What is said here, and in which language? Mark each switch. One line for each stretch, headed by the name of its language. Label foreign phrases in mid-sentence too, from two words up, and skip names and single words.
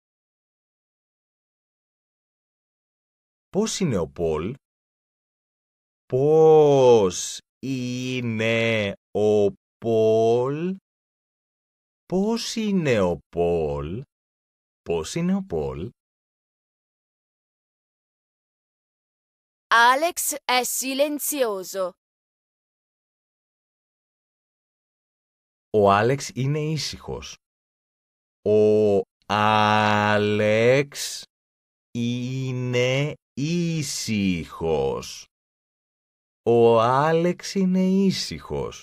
Greek: Πώς είναι ο Πολ? Πώς είναι ο Πολ? Πώς είναι ο Πολ? Πώς είναι ο Πολ?
Italian: Alex è silenzioso.
Greek: Ο Άλεξ είναι ήσυχος. Ο Άλεξ είναι ήσυχος. Ο Άλεξ είναι ήσυχος.